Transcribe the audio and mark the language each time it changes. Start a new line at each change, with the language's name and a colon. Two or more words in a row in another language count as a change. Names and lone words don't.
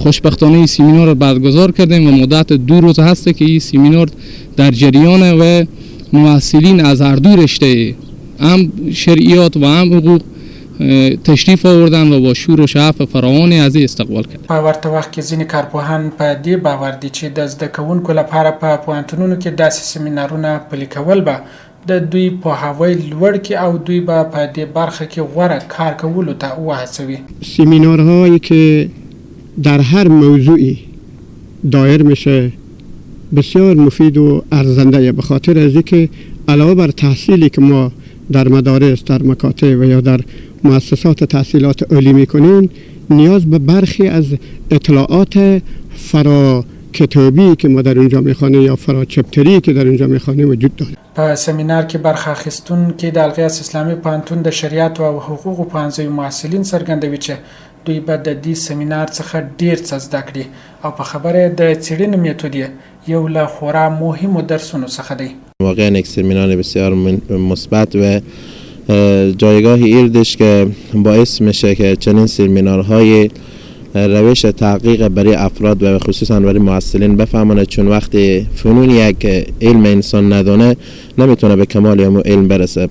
Persian: خوشبختانه این سیمینار رو برگزار کردیم و مدت 2 روز هسته که این سیمینار در جریان و محصلین از هر دو رشته هم شرعیات و هم حقوق تشریف آوردن و با شور و شعف فراوانی از استقبال کردن.
Pashto: په ورته وخت کې ځینې کارپوهان په دې باور دي چې د زده کوونکو لپاره په پوهنتونونو کې داسې سیمینارونه پلي کول به د دوی پوهاوی لوړ کړي او دوی به په دې برخه کې غوره کار کولو ته وهڅوي.
Persian: سیمینارهایی که در هر موضوعی دایر میشه بسیار مفید و ارزنده، به خاطر از اینکه علاوه بر تحصیلی که ما در مدارس، در مکاتب و یا در مؤسسات تحصیلات عالی میکنیم، نیاز به برخی از اطلاعات فرا کتابی که ما در اونجا میخوانیم یا فرا چپتری که در اونجا میخوانیم وجود داره.
Pashto: په سیمینار کې برخه اخیستونکي د الغیاث اسلامي پوهنتون د شریعت او حقوقو پوهنځیو محصلین څرګندوي چې دوی به د دې سیمینار څخه ډیر څه زده کړي او په خبره د څېړنې میتود یو له خورا مهمو درسونو څخه دی.
Persian: واقعا یک سیمینار بسیار مثبت و جایگاه ایردش که باعث میشه که چنین سیمینارهای روش تحقیق برای افراد و خصوصا برای محصلین بفهمونه، چون وقتی فنون یک علم انسان ندونه نمیتونه به کمال علم برسه.